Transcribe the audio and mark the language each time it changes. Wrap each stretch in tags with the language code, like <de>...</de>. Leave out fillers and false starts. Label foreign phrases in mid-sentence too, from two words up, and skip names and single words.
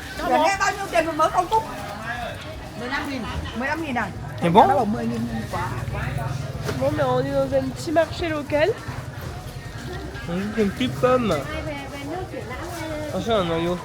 <vi>Giờ nghe bao nhiêu tiền một mớ công túc? 15.000. 15.000 à?</vi> <fr>C'est bon?</fr> <vi>Nó bảo 10.000 quả.</vi> <fr>Bon, mais on est dans un petit marché local. On dit une petite pomme. Attention, un noyau.</fr>